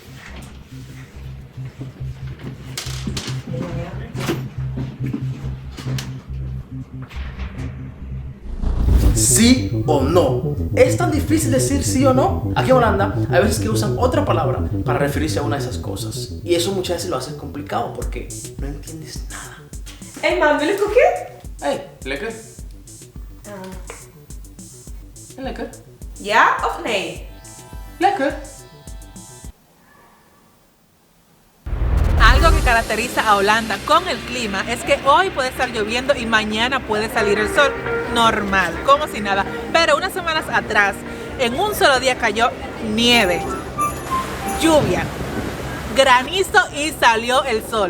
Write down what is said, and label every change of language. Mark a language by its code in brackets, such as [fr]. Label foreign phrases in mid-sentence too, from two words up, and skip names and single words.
[es] ¿Sí o no? ¿Es tan difícil decir sí o no? Aquí en Holanda hay veces que usan otra palabra para referirse a una de esas cosas. Y eso muchas veces lo hace complicado porque no entiendes nada. [en] Hey man, [nl] wil je koekje? Hey, lekker. Lekker. Ja of nee? Lekker. [es] Algo que caracteriza a Holanda con el clima es que hoy puede estar lloviendo y mañana puede salir el sol normal, como si nada. Pero unas semanas atrás, en un solo día cayó nieve, lluvia, granizo y salió el sol.